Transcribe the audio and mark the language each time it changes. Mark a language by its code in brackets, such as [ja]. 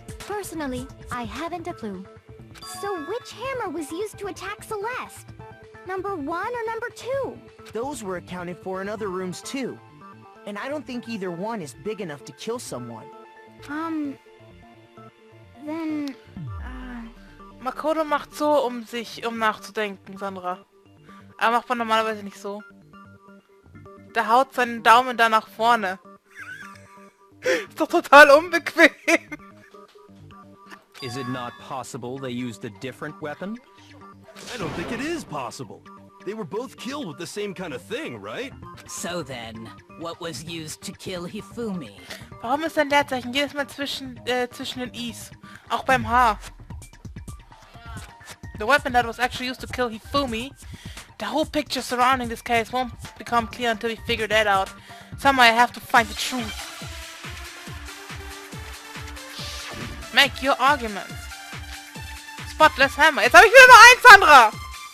[en] Personally, I haven't a clue. So which hammer was used to attack Celeste? Number 1 or number 2? Those were accounted for in other rooms too. And I don't think either one is big enough to kill someone. Then, [de] Makoto macht so, um nachzudenken, Sandra. Aber macht man normalerweise nicht so. Der haut seinen Daumen da nach vorne. Ist doch total unbequem. [en] Is it not possible they used a different weapon? I don't think it is possible. They were both killed with the same kind of thing, right? So then, what was used to kill Hifumi? [de] Warum ist ein Leerzeichen jedes Mal zwischen den I's? Auch beim H. [en] The weapon that was actually used to kill Hifumi. The whole picture surrounding this case won't become clear until we figure that out. Somehow I have to find the truth. Make your arguments. [de] Spotless Hammer. Jetzt habe ich wieder nur eins, Sandra!